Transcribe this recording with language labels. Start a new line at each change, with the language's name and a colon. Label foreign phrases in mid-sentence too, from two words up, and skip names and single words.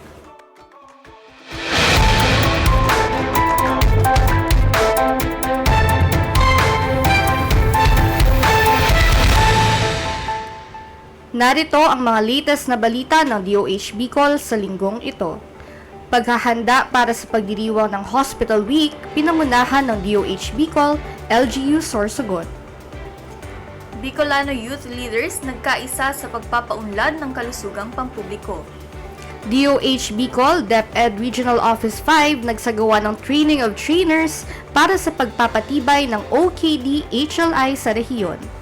Filipino: Narito ang mga latest na balita ng DOH Bicol sa linggong ito. Paghahanda para sa pagdiriwang ng Hospital Week, pinangunahan ng DOH Bicol, LGU Sorsogon. Bicolano Youth Leaders nagkaisa sa pagpapaunlad ng kalusugang pampubliko. DOH Bicol, DepEd Regional Office 5 nagsagawa ng
English: training of trainers
Filipino: para sa pagpapatibay ng OKD-HLI sa rehiyon.